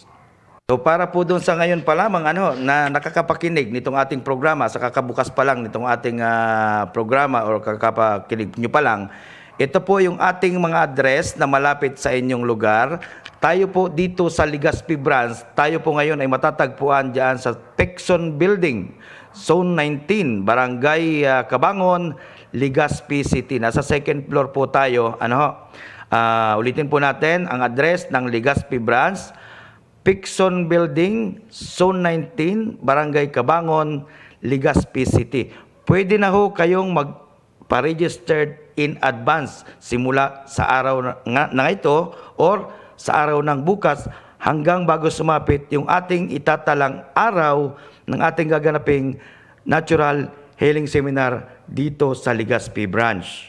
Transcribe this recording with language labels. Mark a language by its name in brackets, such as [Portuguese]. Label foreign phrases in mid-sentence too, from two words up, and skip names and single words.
[Filipino] So para po doon sa ngayon pa lamang na nakakapakinig nitong ating programa, sa kakabukas pa lang nitong ating programa or kakapakinig nyo pa lang, ito po yung ating mga address na malapit sa inyong lugar. Tayo po dito sa Legazpi Branch, tayo po ngayon ay matatagpuan dyan sa Pexon Building, Zone 19, Barangay Cabangon, Legazpi City. Nasa [English] second floor [Filipino] po tayo. Ulitin po natin ang address ng Legazpi Branch, Pexon Building, Zone 19, Barangay Cabangon, Legazpi City. Pwede na ho kayong magpa-registered [English] in advance [Filipino] simula sa araw na ito or sa araw ng bukas hanggang bago sumapit yung ating itatalang araw ng ating gaganaping Natural Healing Seminar dito sa Legazpi Branch.